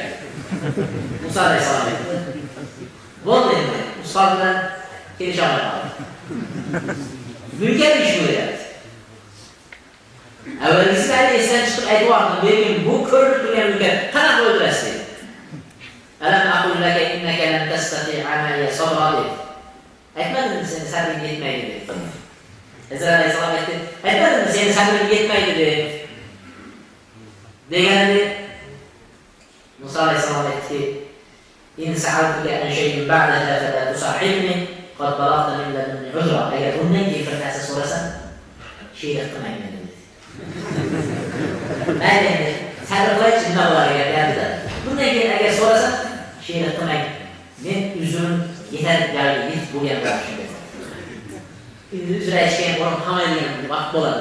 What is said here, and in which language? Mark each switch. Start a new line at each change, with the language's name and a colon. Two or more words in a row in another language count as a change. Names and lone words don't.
Uzbek: Musa alayhissalom aytdi. Bo'ldi endi. Ustoz bilan kelisha olmayapti. Munkar ish bo'lyapti. Avvalgisida esdan chiqib aytib lekin bu ko'rib turgan munkar qanaqa o'ldirasiz dedi.
Arabic: ألم أقل لك إنك لن تستطيع معي صبرا dedi.
Uzbek: Aytmadimmi seni sabring yetmaydi dedi. Hizr alayhissalom aytdi. Aytmadimmi seni sabring yetmaydi dedi. Deganda Musa alayhissalom aytdi.
Arabic: إن سألتك عن شيء بعدها فلا تصاحبني قد بلغت من لدني عذرا.
Uzbek: Agar bundan keyin bir narsa so'rasam, sherik qilmayman dedi. Mayli, sarflaychi nima bo'lar ekan dedi. Bundan keyin agar so'rasam, sherik qilmang. Men uzrim yetar joyiga yetib bo'lgan bo'lishim. Uzr aytgan o'rin qolmaydigan vaqt bo'ladi.